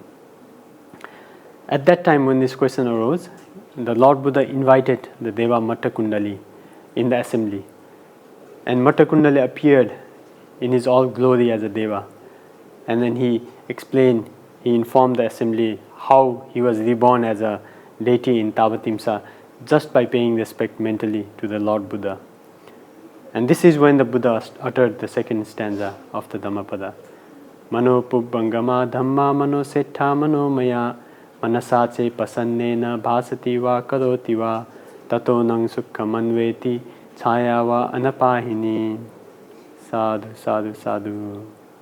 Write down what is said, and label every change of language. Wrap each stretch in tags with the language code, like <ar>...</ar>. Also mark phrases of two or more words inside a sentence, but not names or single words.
<en>At that time, when this question arose, the Lord Buddha invited the Deva Matthakundali in the assembly, and Matthakundali appeared in his all glory as a Deva, and then he informed the assembly how he was reborn as a deity in Tavatimsa just by paying respect mentally to the Lord Buddha. And this is when the Buddha uttered the second stanza of the Dhammapada.</en> <pi>Mano pubbangama dhamma mano settha mano maya manasace pasannena bhasati va karoti va tato nang sukkha manveti chaya va anapahini. Sadhu, sadhu, sadhu.</pi>